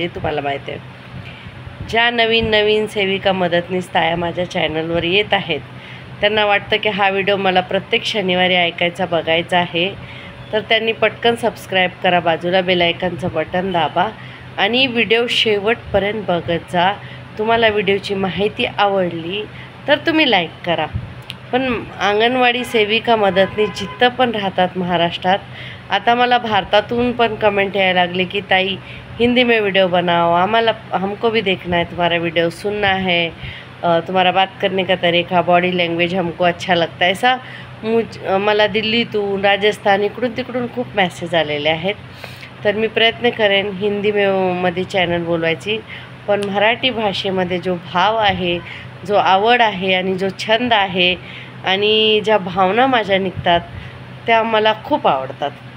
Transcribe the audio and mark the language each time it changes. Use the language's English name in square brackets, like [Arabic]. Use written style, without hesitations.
[Marathi] हे तुम्हाला माहिती आहे. ज्या नवीन सेविका मदतनीस ताया माझ्या चॅनलवर येत आहेत, त्यांना वाटतं की हा व्हिडिओ मला प्रत्येक शनिवारी ऐकायचा, बघायचा आहे, तर त्यांनी पटकन सबस्क्राईब करा, बाजूला बेल आयकॉनचं बटन दाबा, आणि व्हिडिओ शेवटपर्यंत बघत जा. तुम्हाला व्हिडिओची माहिती आवडली तर तुम्ही लाईक करा. पण अंगणवाडी सेविका मदतनीस जिथं पण राहतात महाराष्ट्रात, आता मला भारतातून पण कमेंट यायला लागले की ताई [Hindi] हिंदी में वीडियो बनाओ, हमको भी देखना है तुम्हारा वीडियो, सुनना है, तुम्हारा बात करने का तरीका, बॉडी लैंग्वेज हमको अच्छा लगता है. [Marathi] ऐसा मला दिल्लीतून, राजस्थान, इकडून तिकडून खूप मेसेज आलेले आहेत. तर मी प्रयत्न करेन मध्ये चॅनल बोलवायची, पण मराठी भाषेमध्ये जो भाव आहे, जो आवड आहे, आणि जो छंद आहे, आणि ज्या भावना माझ्या निघतात त्या मला खूप आवडतात.